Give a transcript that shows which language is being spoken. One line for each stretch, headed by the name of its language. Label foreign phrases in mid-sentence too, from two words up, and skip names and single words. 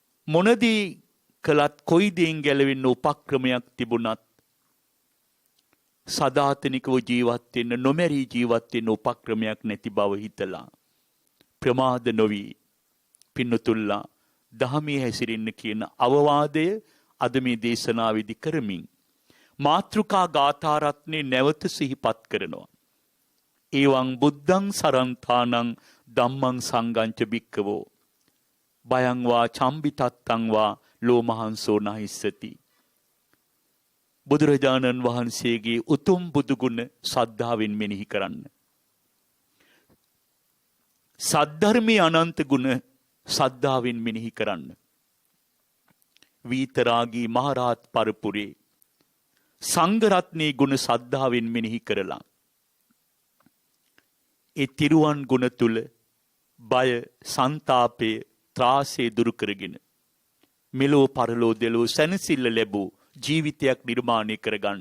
Sinhala: මොනදී කළත් කොයි දෙයින් ගැලවෙන්න උපක්‍රමයක් තිබුණත් සදාතනිකව ජීවත් වෙන්න නොමැරී ජීවත් වෙන්න උපක්‍රමයක් නැති බව හිතලා ප්‍රමාද නොවි පින්නතුල්ලා දහමේ හැසිරෙන්න කියන අවවාදය අද මේ දේශනාවේදී කරමින් මාත්‍රිකා ගාථා රත්නේ නැවත සිහිපත් කරනවා.
Pali: ඒවං බුද්ධං සරන්තානං ධම්මං සංගංච භික්ඛවෝ බයං වා චම්බිතත්තං වා ලෝමහංසෝ නහිස්සති.
Sinhala: බුදුරජාණන් වහන්සේගේ උතුම් බුදුගුණ සද්ධාවෙන් මෙනෙහි කරන්න. සද්ධර්මයේ අනන්ත ගුණ සද්ධාවෙන් මෙනෙහි කරන්න. වීතරාගී මහරහත් පරපුරේ සංඝ රත්නයේ ගුණ සද්ධාවෙන් මෙනෙහි කරලා ඒ තිරුවන් ගුණ තුල බය, සන්තාපය, ත්‍රාසය දුරු කරගෙන මෙලෝ පරලෝ දෙලෝ සැනසෙල්ල ලැබූ ජීවිතයක් නිර්මාණය කරගන්න.